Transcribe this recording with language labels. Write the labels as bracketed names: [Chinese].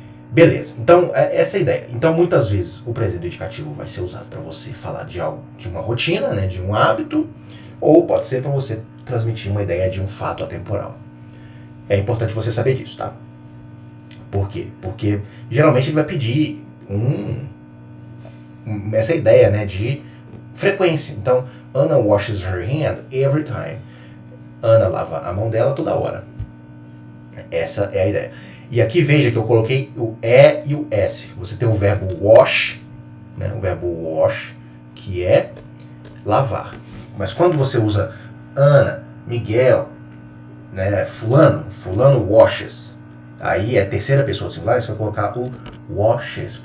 [Portuguese] Beleza, então essa é a ideia. Então muitas vezes o presente do indicativo vai ser usado para você falar de algo, de uma rotina, né, de um hábito, ou pode ser para você transmitir uma ideia de um fato atemporal. É importante você saber disso, tá? Por quê? Porque geralmente ele vai pedir essa ideia, né, de frequência. Então, [English] Anna washes her hand every time. [Portuguese] Ana lava a mão dela toda hora. Essa é a ideia. E aqui veja que eu coloquei o E e o S. Você tem o verbo wash, né, o verbo wash, que é lavar. Mas quando você usa Ana, Miguel, né, fulano washes, aí é terceira pessoa singular, você vai colocar o washes.